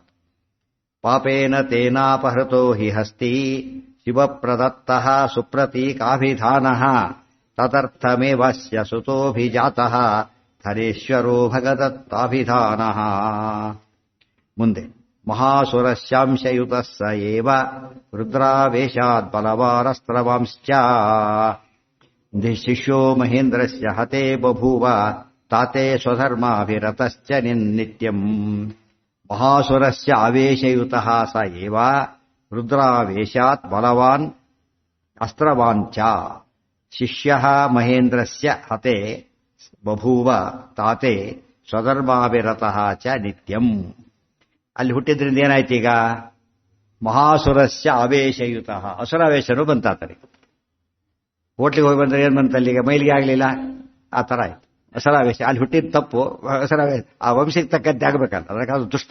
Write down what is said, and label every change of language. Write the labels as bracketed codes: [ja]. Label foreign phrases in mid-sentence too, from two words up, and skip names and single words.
[sa] ಪಾಪೇನ ತೇನಾಪಹೃತೋ ಹಿ ಹಸ್ತಿ ಶಿವಪ್ರದತ್ತಃ ಸುಪ್ರತೀಕಾಭಿಧಾನ ತದರ್ಥಮೇವಸ್ಯ ಸುತೋಭಿಜಾತಃ ಧನೇಶ್ವರೋ ಭಗದತ್ತಾಭಿಧಾನ. ಮುಂದೆ ಮಹಾಸುರಸ್ಯಾಂಶಯುತ ಸ ಏವ ರುದ್ರಾವೇಶಾತ್ ಬಲವಾರಸ್ತ್ರವಾಂಶ್ಚ ಶಿಷ್ಯೋ ಮಹೇಂದ್ರಸ್ಯ ಹತೆ ಬಭೂವ ತಾತೆ ಸ್ವಧರ್ಮಾಭಿರತಶ್ಚ ನಿತ್ಯಂ. ಮಹಾಸುರಸ್ಯ ಆವೇಶಯುತಃ ಸ ಏವ ರುದ್ರಾವೇಶಾತ್ ಬಲವಾನ್ ಅಸ್ತ್ರವಾಂಚ ಶಿಷ್ಯಃ ಮಹೇಂದ್ರಸ್ಯ ಹತೆ ಬಭೂವ ತಾತೆ ಸ್ವಧರ್ಮಾಭಿರತಃ ಚ ನಿತ್ಯಂ. [kn] ಅಲ್ಲಿ ಹುಟ್ಟಿದ್ರಿಂದ ಏನಾಯ್ತು ಈಗ, [sa] ಮಹಾಸುರಸ್ಯ ಆವೇಶಯುತ, [kn] ಅಸುರಾವೇಶನು ಬಂತಾತರಿ. ಹೋಟ್ಲಿಗೆ ಹೋಗಿ ಬಂದ್ರೆ ಏನ್ ಬಂತ, ಅಲ್ಲಿಗೆ ಮೈಲಿಗೆ ಆಗ್ಲಿಲ್ಲ, ಆ ತರ ಆಯ್ತು ಅಸುರಾವೇಶ. ಅಲ್ಲಿ ಹುಟ್ಟಿದ ತಪ್ಪು, ಅಸುರಾವೇಶ ಆ ವಂಶಕ್ಕೆ ತಕ್ಕಂತೆ ಆಗ್ಬೇಕಲ್ಲ, ಅದಕ್ಕೆ ಅದು ದುಷ್ಟ.